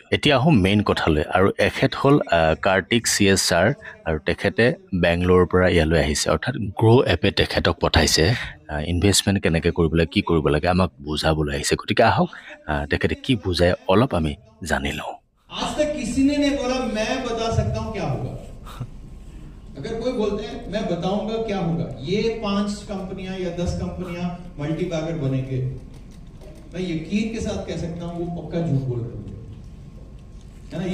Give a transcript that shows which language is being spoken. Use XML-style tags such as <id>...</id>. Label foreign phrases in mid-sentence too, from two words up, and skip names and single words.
<as>এতিয়া আহোঁ মেইন কথালৈ। আৰু এখেত হ'ল কাৰ্তিক CS ছাৰ, আৰু তেখেতে বেংগলোৰৰ পৰা ইয়ালৈ আহিছে। অৰ্থাৎ গ্ৰ' এপে তেখেতক পঠাইছে ইনভেষ্টমেণ্ট কেনেকৈ কৰিব লাগে, কি কৰিব লাগে, আমাক বুজাবলৈ আহিছে। গতিকে আহক তেখেতে কি বুজায় অলপ আমি জানি লওঁ।</as> <hi>आज तक किसी ने नहीं बोला मैं बता सकता हूं क्या होगा। अगर कोई बोलते हैं मैं बताऊंगा क्या होगा, ये 5 कंपनियां या 10 कंपनियां मल्टीबैगर बनेंगे, मैं यकीन के साथ कह सकता हूं वो पक्का झूठ बोल रहे हैं, है ना।</hi>